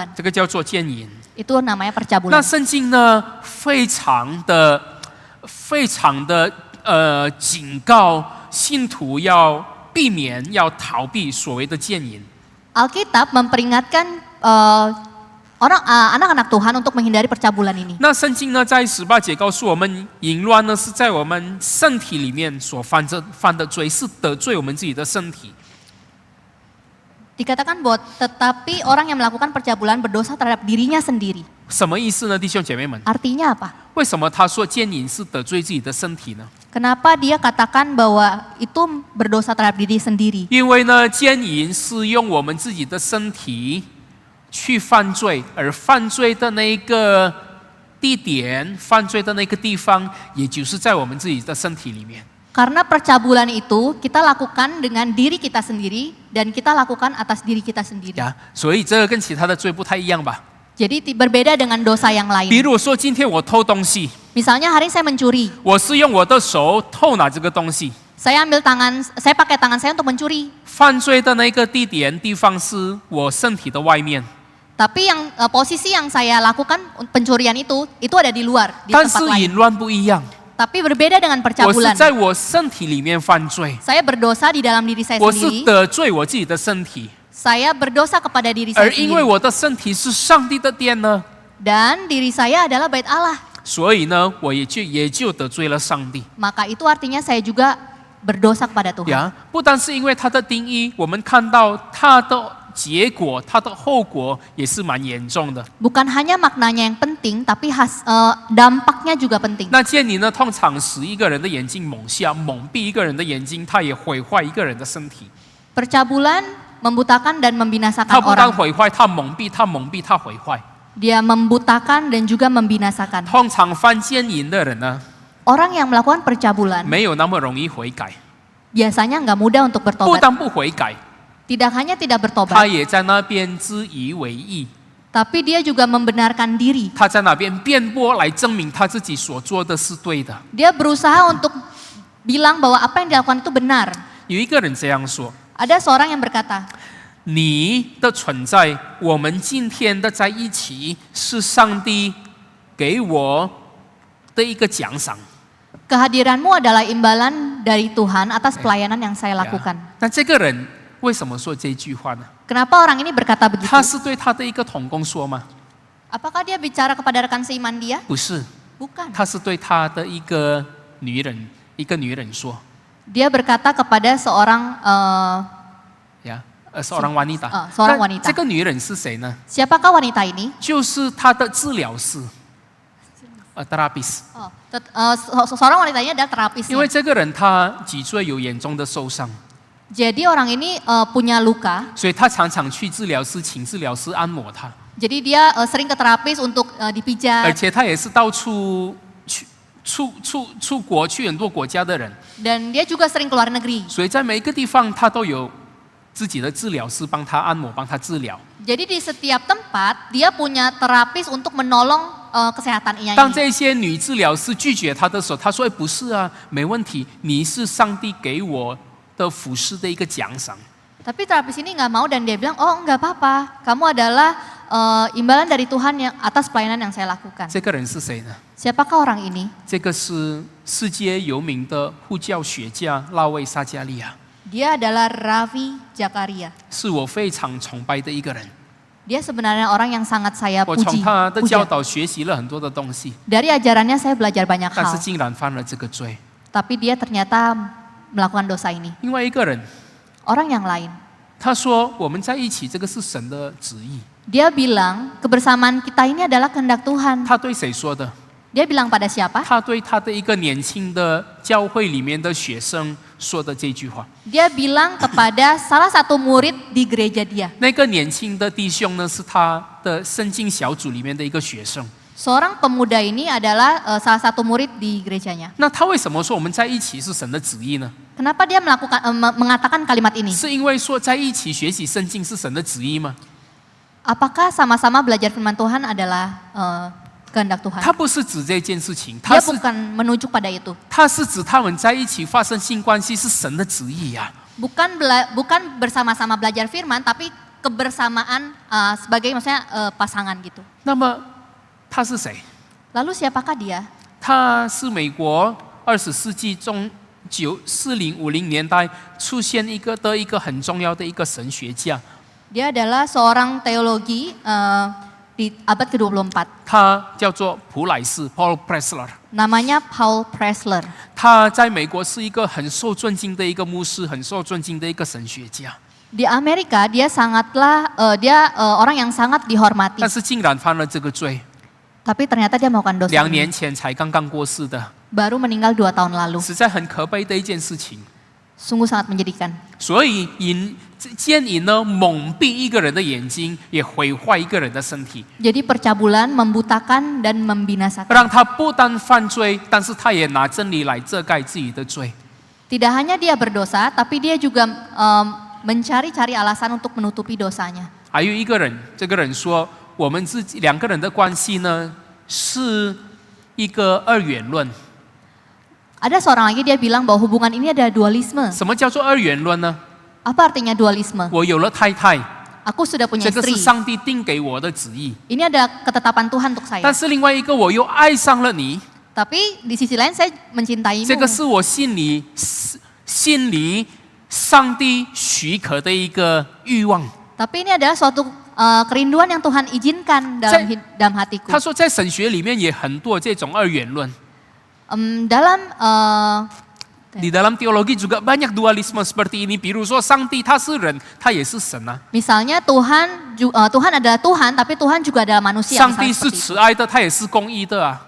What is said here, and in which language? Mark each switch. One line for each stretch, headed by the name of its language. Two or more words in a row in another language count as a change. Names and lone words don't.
Chinese: 这个叫做奸淫。
Indonesian: Itu namanya
Chinese: 那
Indonesian: percabulan.
Chinese: 圣经呢，非常的警告信徒要避免、要逃避所谓的奸淫。
Indonesian: Alkitab memperingatkan anak-anak Tuhan untuk menghindari percabulan ini.
Chinese: 那圣经呢，在18节告诉我们，淫乱呢是在我们身体里面所犯的罪，是得罪我们自己的身体。
Indonesian: Dikatakan bahwa tetapi orang yang melakukan percabulan berdosa terhadap dirinya sendiri.
Chinese: 什么意思呢，弟兄姐妹们？
Indonesian: Artinya apa?
Chinese: 为什么他说奸淫是得罪自己的身体呢？
Indonesian: Kenapa dia katakan bahwa itu berdosa terhadap diri sendiri?
Chinese: 因为呢，奸淫是用我们自己的身体去犯罪，而犯罪的那个地点、犯罪的那个地方，也就是在我们自己的身体里面。
Indonesian: Karena percabulan itu kita lakukan dengan diri kita sendiri dan kita lakukan atas diri kita sendiri.
Chinese: 呀，所以这个跟其他的罪不太一样吧？
Indonesian: Jadi berbeda dengan dosa yang
Chinese: 比
Indonesian: lain.
Chinese: 如说，今天我偷东西，
Indonesian: Misalnya hari ini saya mencuri,
Chinese: 我是用我的手偷拿这个东西，
Indonesian: saya pakai tangan saya untuk mencuri.
Chinese: 犯罪的那个地方是我身体的外面，
Indonesian: Tapi posisi yang saya lakukan pencurian itu ada di luar, di
Chinese: 但
Indonesian: tempat
Chinese: 是
Indonesian: lain.
Chinese: 淫乱不一样，
Indonesian: Tapi berbeda dengan
Chinese: 我是
Indonesian: percabulan.
Chinese: 在我身体里面犯罪，
Indonesian: Saya berdosa di dalam diri saya
Chinese: 我是
Indonesian: sendiri.
Chinese: 得罪我自己的身体，
Indonesian: Saya berdosa kepada diri saya
Chinese: 而因为
Indonesian: sendiri.
Chinese: 我的身体是上帝的殿呢，
Indonesian: Dan diri saya adalah bait Allah.
Chinese: 所以呢，我也就得罪了上帝
Indonesian: Maka itu artinya saya juga berdosa kepada Tuhan.
Chinese: 呀。不单是因为它的定义，我们看到它的结果、它的后果也是蛮严重的。
Indonesian: Bukan hanya maknanya yang penting, tapi dampaknya juga penting.
Chinese: 那奸淫呢，通常使一个人的眼睛蒙瞎，蒙蔽一个人的眼睛，它也毁坏一个人的身体。
Indonesian: Percabulan membutakan dan
Chinese: 它
Indonesian: membinasakan
Chinese: 不但
Indonesian: orang.
Chinese: 毁坏，它蒙蔽，它毁坏。
Indonesian: Dia membutakan dan juga membinasakan.
Chinese: 通常犯奸淫的人呢，
Indonesian: Orang yang melakukan percabulan
Chinese: 没有那么容易悔改，
Indonesian: biasanya nggak mudah untuk
Chinese: 不
Indonesian: bertobat.
Chinese: 但不悔改，
Indonesian: Tidak hanya tidak
Chinese: 他
Indonesian: bertobat,
Chinese: 也在那边自以为意，
Indonesian: tapi dia juga membenarkan diri.
Chinese: 他在那边辩驳来证明他自己所做的是对的。
Indonesian: Dia berusaha untuk bilang bahwa apa yang dilakukan itu benar.
Chinese: 有一个人这样说：
Indonesian: Ada seorang yang berkata,
Chinese: 你的存在，我们今天的在一起，是上帝给我的一个奖赏。
Indonesian: kehadiranmu adalah imbalan dari Tuhan atas pelayanan yang saya lakukan.
Chinese: 那这个人为什么说这句话呢？
Indonesian: Kenapa orang ini berkata begitu?
Chinese: 他是对他的一个同工说吗？
Indonesian: Apakah dia bicara kepada rekan seiman dia?
Chinese: 不是，
Indonesian: Bukan.
Chinese: 他是对他的一个女人说
Indonesian: Dia berkata kepada seorang 呀，seorang wanita。 seorang
Chinese: 那
Indonesian: wanita.
Chinese: 这个女人是谁呢？
Indonesian: Siapakah wanita ini?
Chinese: 就是他的治疗师，therapist。
Indonesian: Seorang wanita ini adalah
Chinese: 因为
Indonesian: terapisnya.
Chinese: 这个人他脊椎有严重的受伤，
Indonesian: Jadi orang ini punya luka.
Chinese: 所以他常常去治疗师，请治疗师按摩他，
Indonesian: Jadi dia sering ke terapis untuk
Chinese: 而
Indonesian: dipijat.
Chinese: 且他也是到处出国去很多国家的人，
Indonesian: Dan dia juga sering keluar negeri.
Chinese: 所以在每一个地方他都有自己的治疗师帮他按摩，帮他治疗。
Indonesian: Jadi di setiap tempat dia punya terapis untuk menolong kesehatannya
Chinese: 当
Indonesian: ini.
Chinese: 这些女治疗师拒绝他的时候，他说：“不是啊，没问题，你是上帝给我的服侍的一个奖赏。”
Indonesian: Tapi terapis ini nggak mau dan dia bilang, oh nggak apa-apa, kamu adalah imbalan dari Tuhan yang atas pelayanan yang saya lakukan.
Chinese: 这个人是谁呢？
Indonesian: Siapakah orang ini?
Chinese: 这个是世界有名的护教学家拉维撒加利亚，
Indonesian: Dia adalah Ravi Zakaria.
Chinese: 是我非常崇拜的一个人。
Indonesian: Dia sebenarnya orang yang sangat saya
Chinese: 我从
Indonesian: puji.
Chinese: 他的教
Indonesian: puja.
Chinese: 导学习了很多的东西，
Indonesian: Dari ajarannya saya belajar banyak
Chinese: 但是
Indonesian: hal.
Chinese: 竟然犯了这个罪。
Indonesian: Tapi dia ternyata melakukan dosa ini.
Chinese: 另外一个人，
Indonesian: Orang yang lain.
Chinese: 他说：“我们在一起，这个是神的旨意。
Indonesian: Dia bilang kebersamaan kita ini adalah kehendak Tuhan. ”
Chinese: 他对谁说的？
Indonesian: Dia bilang pada siapa?
Chinese: 他对他的一个年轻的教会里面的学生说的这句话。
Indonesian: Dia bilang kepada salah satu murid di gereja dia.
Chinese: 那个年轻的弟兄呢，是他的圣经小组里面的一个学生。
Indonesian: Seorang pemuda ini adalah salah satu murid di gerejanya.
Chinese: 那他为什么说我们在一起是神的旨意呢？
Indonesian: Kenapa dia mengatakan kalimat ini?
Chinese: 是因为说在一起学习圣经是神的旨意吗？
Indonesian: Apakah sama-sama belajar firman Tuhan adalah kehendak Tuhan?
Chinese: 他不是指这件事情，
Indonesian: Dia bukan menunjuk pada itu.
Chinese: 他是指他们在一起发生性关系是神的旨意呀、
Indonesian: Bukan bersama-sama belajar firman, tapi kebersamaan sebagai maksudnya pasangan gitu.
Chinese: 那么他是谁？
Indonesian: Lalu siapakah dia?
Chinese: 他是美国20世纪中40、50年代出现一个很重要的一个神学家，
Indonesian: Dia adalah seorang teologi di abad ke-24.
Chinese: 他叫做普莱斯 （Paul Pressler）。
Indonesian: Namanya Paul Pressler.
Chinese: 他在美国是一个很受尊敬的一个牧师，很受尊敬的一个神学家，
Indonesian: Di Amerika dia sangatlah orang yang sangat dihormati.
Chinese: 但是竟然犯了这个罪。
Indonesian: Tapi ternyata dia melakukan dosa
Chinese: 2
Indonesian: ini.
Chinese: 年前才刚刚过世的，
Indonesian: Baru meninggal 2 tahun lalu.
Chinese: 实在很可悲的一件事情。
Indonesian: Sungguh sangat menyedihkan.
Chinese: 所以奸淫呢，蒙蔽一个人的眼睛，也毁坏一个人的身体，
Indonesian: Jadi percabulan membutakan dan membinasakan.
Chinese: 让他不但犯罪，但是他也拿真理来遮盖自己的罪。
Indonesian: Tidak hanya dia berdosa, tapi dia juga mencari-cari alasan untuk menutupi dosanya.
Chinese: 还有一个人，这个人说，我们2个人的关系呢，是一个二元论。
Indonesian: Ada seorang lagi dia bilang bahwa hubungan ini ada dualisme.
Chinese: 什么叫做二元论呢？
Indonesian: Apa artinya dualisme?
Chinese: 我有了太太，
Indonesian: Aku sudah punya
Chinese: 这个是
Indonesian: istri.
Chinese: 上帝定给我的旨意，
Indonesian: Ini adalah ketetapan Tuhan untuk saya.
Chinese: 但是另外一个我又爱上了你，
Indonesian: Tapi di sisi lain saya
Chinese: 这
Indonesian: mencintaimu.
Chinese: 个是我心里上帝许可的一个欲望。
Indonesian: Tapi ini adalah suatu kerinduan yang Tuhan izinkan dalam hatiku.
Chinese: 他说，在神学里面也很多这种二元论。
Indonesian: Di dalam teologi juga banyak dualisme seperti ini.
Chinese: 比如说，上帝他是人，他也是神啊。
Indonesian: Misalnya Tuhan adalah Tuhan, tapi Tuhan juga adalah manusia.
Chinese: 上帝
Indonesian: misalnya
Chinese: 是
Indonesian: seperti itu.
Chinese: 慈爱的，他也是公义的啊。